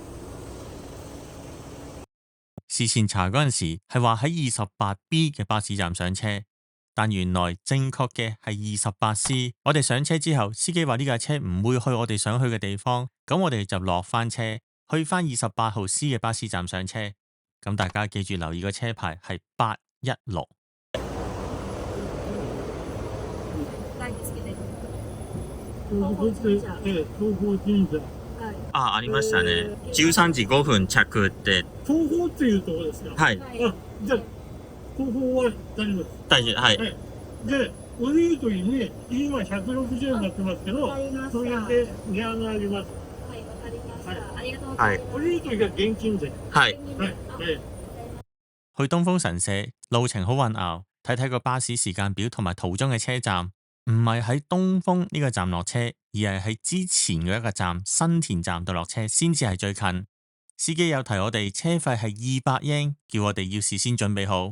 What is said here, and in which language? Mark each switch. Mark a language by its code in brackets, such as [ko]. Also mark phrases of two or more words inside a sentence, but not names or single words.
[yue] 事前查嗰陣時係話喺28B 嘅巴士站上車，但原來正確嘅係28C。我哋上車之後，司機話呢架車唔會去我哋想去嘅地方，咁我哋就落翻車，去翻28號 C 嘅巴士站上車。咁大家記住留意個車牌係816。 [ja] ありましたね。13時5分着で。東方っていうところですか。はい。じゃあ東方は大丈夫です。大丈夫。はい。で、降りるときに今160円になってますけど、それで値上がります。はい、わかりました。ありがとうござい降りるときは現金で。 [yue] 係。 [ja] はい。 [yue] 去東風神社路程好混淆，睇睇個巴士時間表同埋途中嘅車站，唔係喺東風呢個站落車，而係喺之前嘅一個站新田站度落車先至係最近。司機有提我哋車費係200yen，叫我哋要事先準備好。